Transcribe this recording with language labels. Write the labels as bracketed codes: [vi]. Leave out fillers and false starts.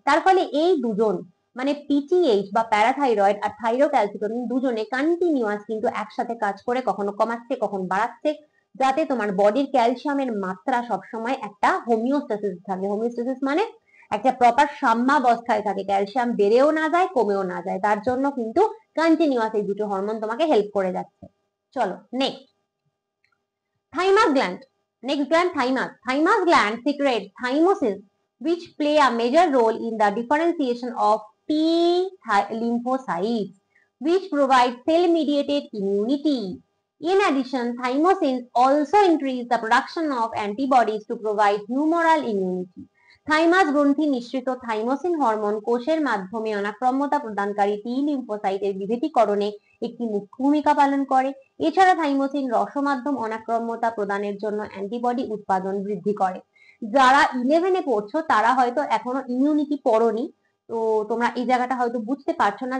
[bn] তার ফলে এই দুজন মানে পিটিএইচ বা প্যারাথাইরয়েড আর থাইরোক্যালসিটোনিন দুজনে কন্টিনিউয়াস কিন্তু একসাথে কাজ করে, কখনো কমাচ্ছে কখনো বাড়াচ্ছে, যাতে তোমার বডির ক্যালসিয়ামের মাত্রা সবসময় একটা হোমিওস্ট্যাসিস থাকে। হোমিওস্ট্যাসিস মানে একটা প্রপার সাম্যাবস্থায় থাকে, ক্যালসিয়াম বেড়েও না যায় কমেও না যায়। তার জন্য কিন্তু কন্টিনিউয়াস এই দুটো হরমোন তোমাকে হেল্প করে যাচ্ছে। চলো next, thymus gland. [en] Next gland, thymus. Thymus gland secretes thymosin, which play a major role in the differentiation of T lymphocytes, which provide cell-mediated immunity. In addition, thymosins also increase the production of antibodies to provide humoral immunity. [bn] Thymus গ্রন্থি নিঃসৃত thymosin hormone কোষের মাধ্যমে অনাক্রম্যতা প্রদানকারী টি লিম্ফোসাইটের বিভেদীকরণে একটি মুখ্য ভূমিকা পালন করে। এছাড়া থাইমোসিন রসমাধ্যম অনাক্রম্যতা প্রদানের জন্য অ্যান্টিবডি উৎপাদন বৃদ্ধি করে। যারা 11-এ পড়ছো তারা হয়তো এখনো ইমিউনিটি পড়োনি, তো তোমরা এই জায়গাটা হয়তো বুঝতে পারছো না।